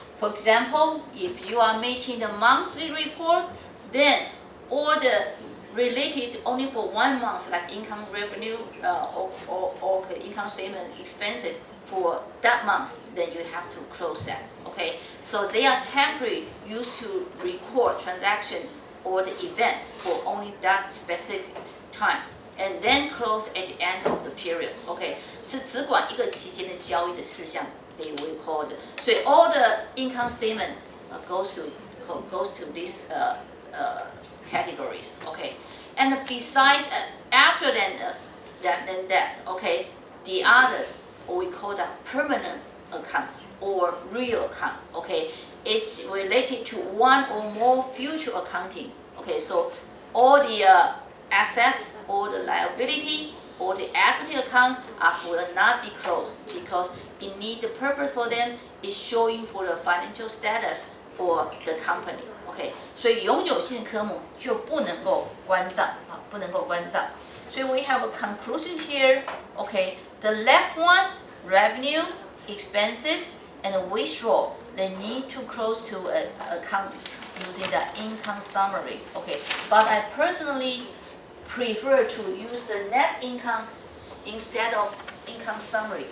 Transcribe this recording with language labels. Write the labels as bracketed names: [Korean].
[English] For example, if you are making the monthly report, then all the related only for 1 month, like income revenue or income statement expenses for that month, then you have to close that, okay? So they are temporary, used to record transaction or the event for only that specific time, and then close at the end of the period, okay? [Chinese] 是只管一个期间的交易的事项 [English] they record. So all the income statement goes to these categories, okay? And besides, after that, okay, the others, or we call that permanent account or real account, okay, is related to one or more future accounting, okay? So all the assets or the liability or the equity account will not be closed because it need the purpose for them is showing for the financial status for the company, okay? [Chinese] 所以永久性科目就不能够关账啊，不能够关账。 [English] 所以 we have a conclusion here, okay? The left one, revenue, expenses, and withdrawal, they need to close to an account using the income summary, okay? But I personally prefer to use the net income instead of income summary.